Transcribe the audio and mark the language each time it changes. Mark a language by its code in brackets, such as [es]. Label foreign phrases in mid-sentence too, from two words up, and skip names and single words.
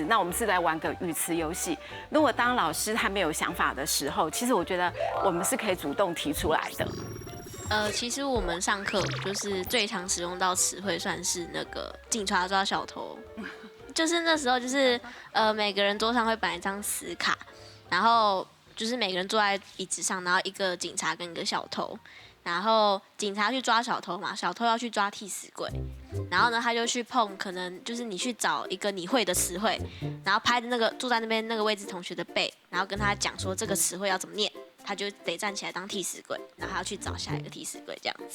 [zh] 那我們是來玩個語詞遊戲。如果當老師還沒有想法的時候，其實我覺得我們是可以主動提出來的。其實我們上課就是最常使用到詞彙，算是那個警察抓小偷。就是那時候，就是每個人桌上會擺一張死卡，然後就是每個人坐在椅子上，然後一個警察跟一個小偷， 然后警察去抓小偷嘛，小偷要去抓替死鬼，然后呢，他就去碰，可能就是你去找一个你会的词汇，然后拍的那个坐在那边那个位置同学的背，然后跟他讲说这个词汇要怎么念，他就得站起来当替死鬼，然后他要去找下一个替死鬼这样子。